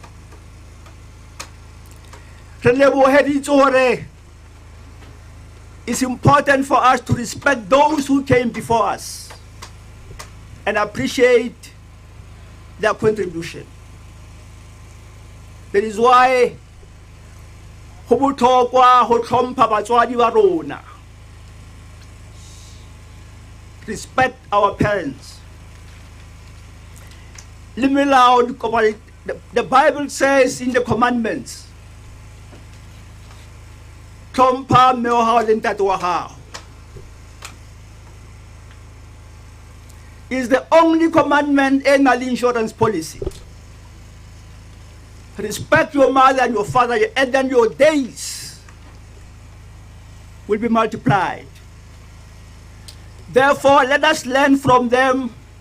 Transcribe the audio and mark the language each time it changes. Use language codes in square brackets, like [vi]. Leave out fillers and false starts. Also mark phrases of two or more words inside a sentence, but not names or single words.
[en] It's important for us to respect those who came before us and appreciate their contribution. That is why [st] ho botlhokwa ho hlompha batswadi ba rona. [en] Respect our parents. The Bible says in the commandments, [st] hlompha mme wa hao le ntate wa hao. [en] Is the only commandment in an insurance policy. Respect your mother and your father, and then your days will be multiplied. Therefore, let us learn from them.